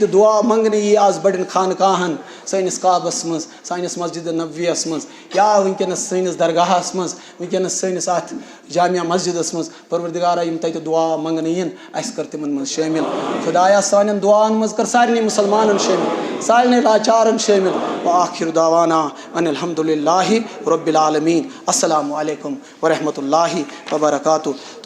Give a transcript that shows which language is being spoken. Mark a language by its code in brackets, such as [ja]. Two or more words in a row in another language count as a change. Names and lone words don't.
[ks] دعا منٛگنہٕ یی آز بڑٮ۪ن خانقاہن سٲنِس کعبس منٛز سٲنِس مسجد نبویَس منٛز یا وٕنکیٚنس سٲنِس درگاہس منٛز وٕنکیٚنس سٲنِس اتھ جامع مسجدس منٛز پروردگارا یِم تتہِ دعا منٛگنہٕ یِن اَسہِ کر تِمن منٛز شٲمِل خۄدایا سانٮ۪ن دعاہن منٛز کر سارنٕے مُسلمانن شٲمِل سارنٕے لاچارن شٲمِل [ar] وآخِر دعوانا ان الحمدُ للہ رب العالمیٖن السلامُ علیکُم ورحمتہ اللہ وبرکاتہ.